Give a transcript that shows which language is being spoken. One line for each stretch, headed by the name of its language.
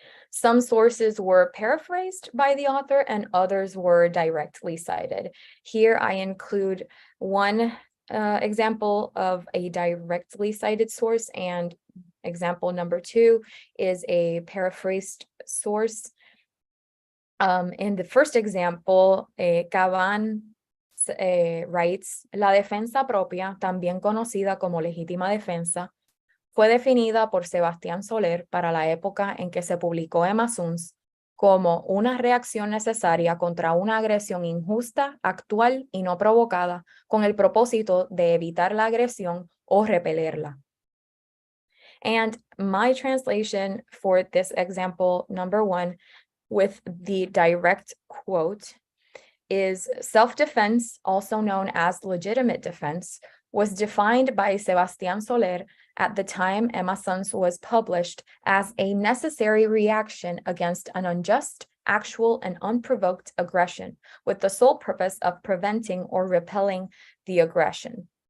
English: Some sources were paraphrased by the author, and others were directly cited. Here I include one example of a directly cited source, and example number 2 is a paraphrased source. In the first example, Cabán writes,
Spanish: la defensa propia, también conocida como legítima defensa, fue definida por Sebastián Soler para la época en que se publicó Emma Zunz como una reacción necesaria contra una agresión injusta, actual y no provocada, con el propósito de evitar la agresión o repelerla.
English: And my translation for this example, number 1, with the direct quote, is self-defense, also known as legitimate defense, was defined by Sebastián Soler at the time Emma Zunz was published as a necessary reaction against an unjust, actual, and unprovoked aggression, with the sole purpose of preventing or repelling the aggression.